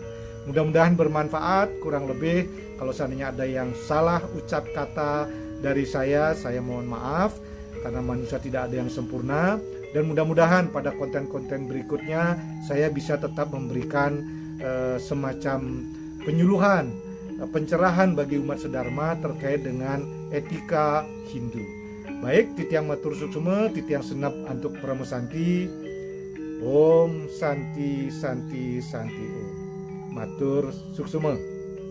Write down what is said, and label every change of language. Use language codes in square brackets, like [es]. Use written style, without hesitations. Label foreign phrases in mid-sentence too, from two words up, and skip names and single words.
[id] Mudah-mudahan bermanfaat. Kurang lebih kalau seandainya ada yang salah ucap kata dari saya mohon maaf, karena manusia tidak ada yang sempurna. Dan mudah-mudahan pada konten-konten berikutnya saya bisa tetap memberikan semacam penyuluhan, pencerahan bagi umat sedharma terkait dengan etika Hindu. Baik, [ban] titiang matur suksuma, titiang senap antuk pramusanti. [sa] Om Santi Santi Santi Om. [ban] Matur suksuma.